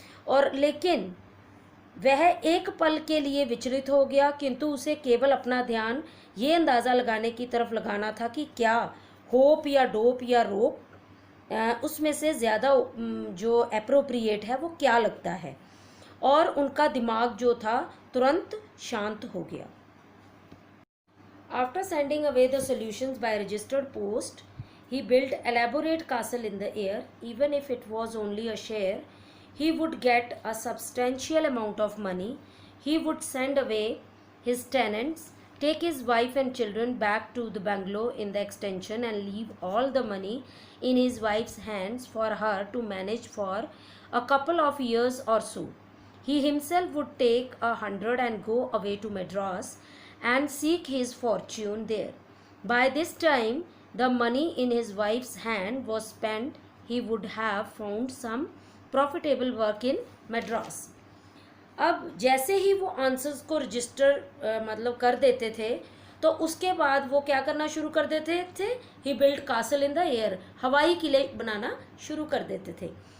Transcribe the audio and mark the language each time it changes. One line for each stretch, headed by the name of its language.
Hindi: और लेकिन वह एक पल के लिए विचलित हो गया, किंतु उसे केवल अपना ध्यान ये अंदाज़ा लगाने की तरफ लगाना था कि क्या होप या डोप या रोप उसमें से ज़्यादा जो अप्रोप्रिएट है वो क्या लगता है। और उनका दिमाग जो था तुरंत शांत हो गया।
English: After sending away the solutions by registered post, he built elaborate castle in the air. Even if it was only a share, he would get a substantial amount of money. He would send away his tenants, take his wife and children back to the bungalow in the extension, and leave all the money in his wife's hands for her to manage for a couple of years or so. He himself would take 100 and go away to Madras and seek his fortune there. By this time, the money in his wife's hand was spent. He would have found some profitable work in Madras.
Hindi: अब जैसे ही वो answers को register मतलब कर देते थे, तो उसके बाद वो क्या करना शुरू कर देते थे,
English: he build castle in the air,
Hindi: हवाई किले बनाना शुरू कर देते थे।